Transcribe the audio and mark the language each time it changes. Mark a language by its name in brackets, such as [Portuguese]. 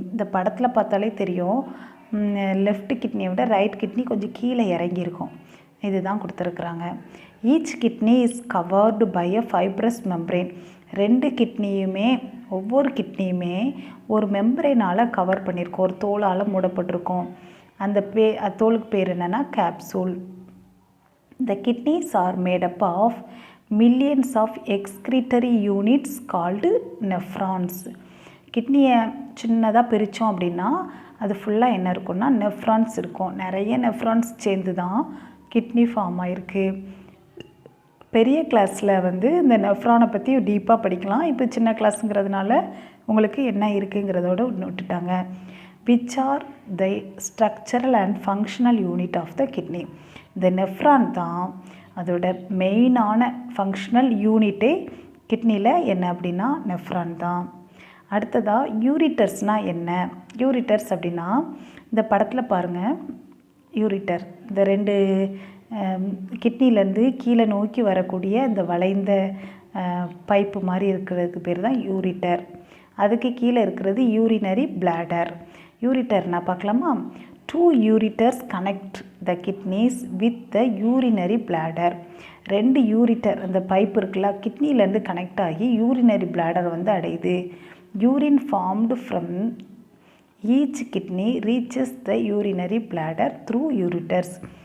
[Tamil] இந்த படத்தில் பார்த்தாலே தெரியும், லெஃப்ட் கிட்னியை விட ரைட் கிட்னி கொஞ்சம் கீழே இறங்கியிருக்கும். இதுதான் கொடுத்துருக்குறாங்க. [English] Each kidney is covered by a fibrous membrane. [Tamil] 2 கிட்னியுமே ஒவ்வொரு கிட்னியுமே ஒரு மெம்பரேனால் கவர் பண்ணியிருக்கோம், ஒரு தோலால் மூடப்பட்டிருக்கோம். அந்த தோலுக்கு பேர் என்னென்னா capsule. [English] The kidneys are made up of millions of excretory units called nephrons. [Tamil] கிட்னியை சின்னதாக பிரித்தோம் அப்படின்னா அது ஃபுல்லாக என்ன இருக்குன்னா நெஃப்ரான்ஸ் இருக்கும். நிறைய நெஃப்ரான்ஸ் சேர்ந்து தான் கிட்னி ஃபார்ம் ஆகிருக்கு. பெரிய கிளாஸில் வந்து இந்த நெஃப்ரானை பற்றி டீப்பாக படிக்கலாம். இப்போ சின்ன கிளாஸுங்கிறதுனால உங்களுக்கு என்ன இருக்குங்கிறதோட விட்டுட்டாங்க. [English] which are the structural and functional unit of the kidney. [Tamil] இந்த நெஃப்ரான் தான் அதோட மெயினான ஃபங்க்ஷனல் யூனிட்டே கிட்னியில் என்ன அப்படின்னா நெஃப்ரான் தான். அடுத்ததாக யூரிட்டர்ஸ்னால் என்ன? யூரிட்டர்ஸ் அப்படின்னா இந்த படத்தில் பாருங்கள், யூரிட்டர் இந்த 2 கிட்னிலேருந்து கீழே நோக்கி வரக்கூடிய இந்த வளைந்த பைப்பு மாதிரி இருக்கிறதுக்கு பேர் தான் யூரிட்டர். அதுக்கு கீழே இருக்கிறது யூரினரி பிளாடர். யூரிட்டர்னா பார்க்கலாமா? [English] 2 ureters connect the kidneys with the urinary bladder. [Tamil] 2 ureter அந்த பைப் இருக்குல்ல கிட்னிலேருந்து கனெக்ட் ஆகி யூரினரி பிளாடர் வந்து அடையுது. [English] Urine formed from each kidney reaches the urinary bladder through ureters.